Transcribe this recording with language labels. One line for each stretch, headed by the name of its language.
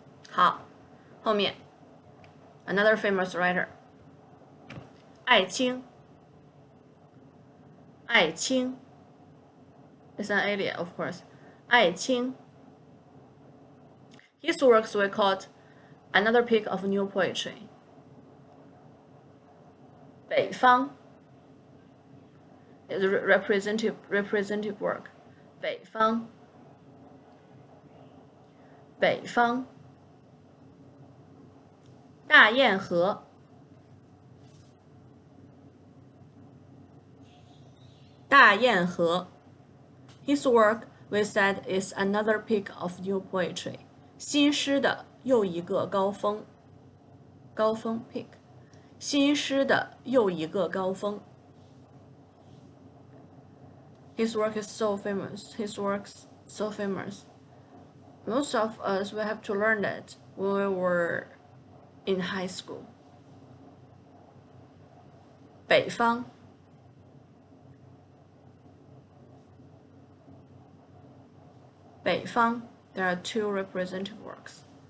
English: 好，后面 another famous writer， 艾青，艾青 is an alien of course， 艾青 his works were called another peak of new poetry。北方 is a representative work， 北方，北方。
Chinese: 大堰河，大堰河
English: his work we said is another peak of new poetry，
Chinese: 新诗的又一个高峰，高峰 peak， 新诗的又一个高峰。
English: His work is so famous, his works so famous. Most of us will have to learn that when we were in high school. 北方，北方 there are two representative works.